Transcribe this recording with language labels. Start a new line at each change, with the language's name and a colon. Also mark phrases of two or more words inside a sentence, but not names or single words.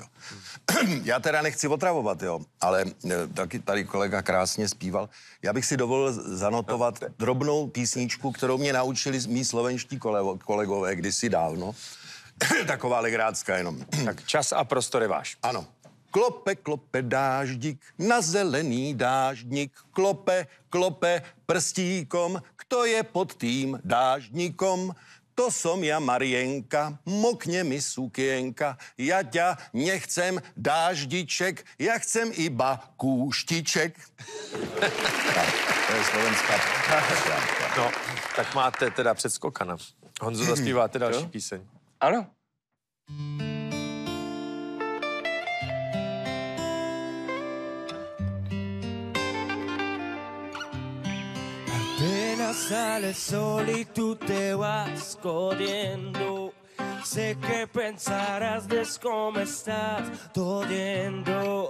Czech: Já teda nechci otravovat, jo, ale taky tady kolega krásně zpíval. Já bych si dovolil zanotovat drobnou písničku, kterou mě naučili mý slovenští kolegové kdysi dávno. Taková legrácka jenom. Tak čas a prostor je váš. Ano.
Slovak: Klope, klope dáždík na zelený dáždník. Klope, klope prstíkom, kto je pod tým dáždníkom? To som ja, Marienka, mokne mi sukienka. Ja ťa nechcem dáždiček, ja chcem iba kúštiček.
Czech: Tak, to je slovenská. No, tak máte teda předskokana. Honzo, zaspíváte další píseň. Ano.
Spanish: Apenas sale el sol y tú te vas corriendo. Sé que pensarás de cómo estás doliendo.